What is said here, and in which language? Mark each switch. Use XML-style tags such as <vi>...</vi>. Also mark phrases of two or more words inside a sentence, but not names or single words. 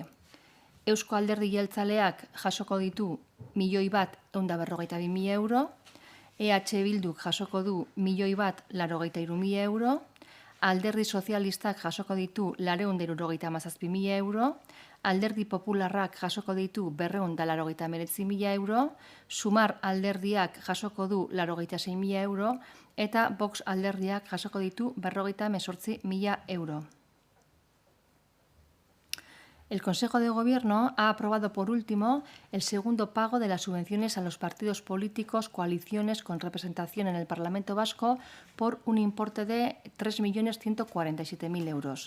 <eu>Eusko Alderdi Jeltzaleak jasoko ditu 1.142.000 euro, EH Bilduk jasoko du 1.183.000 euro, Alderdi Sozialistak jasoko ditu 477.000 euro, Alderdi Popularrak jasoko ditu 289.000 euro, Sumar alderdiak jasoko du 86.000 euro, eta Vox alderdiak jasoko ditu 58.000 euro.</eu> <es>El Consejo de Gobierno ha aprobado por último el segundo pago de las subvenciones a los partidos políticos, coaliciones con representación en el Parlamento Vasco por un importe de 3.147.000 euros.</es>